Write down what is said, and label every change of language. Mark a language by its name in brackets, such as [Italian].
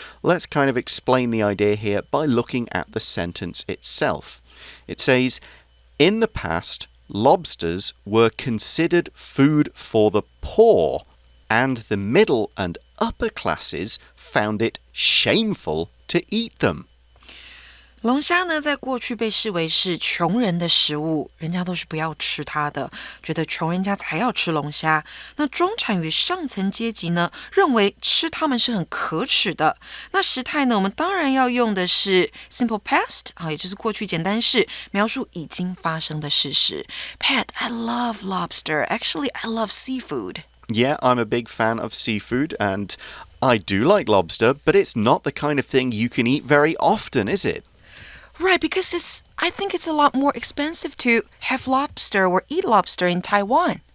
[English] Let's kind of explain the idea here by looking at the sentence itself. It says, in the past, lobsters were considered food for the poor, and the middle and upper classes found it shameful to eat them. [Chinese] 龙虾呢，在过去被视为是穷人的食物，人家都是不要吃它的，觉得穷人家才要吃龙虾。那中产与上层阶级呢，认为吃它们是很可耻的。那时态呢，我们当然要用的是 simple past 也就是过去简单式，描述已经发生的事实。 [English] Pat, I love lobster. Actually, I love seafood. Yeah, I'm a big fan of seafood, and I do like lobster, but it's not the kind of thing you can eat very often, is it? Right, because I think it's a lot more expensive to have lobster or eat lobster in Taiwan.